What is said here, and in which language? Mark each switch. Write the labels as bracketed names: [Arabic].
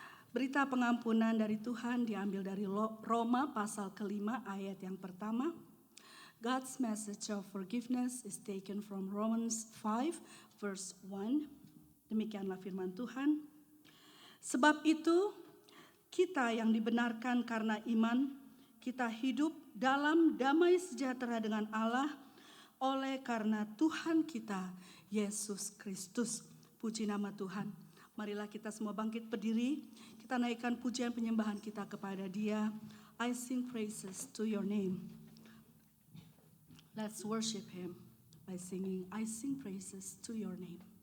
[Indonesian] Berita pengampunan dari Tuhan diambil dari Roma pasal ke-5 ayat yang pertama. [English] God's message of forgiveness is taken from Romans 5 verse 1. [Indonesian] Demikianlah firman Tuhan. Sebab itu kita yang dibenarkan karena iman, kita hidup dalam damai sejahtera dengan Allah oleh karena Tuhan kita Yesus Kristus. Puji nama Tuhan. Marilah kita semua bangkit berdiri. Kita naikkan pujian penyembahan kita kepada Dia. [English] I sing praises to your name. Let's worship Him by singing, I sing praises to your name.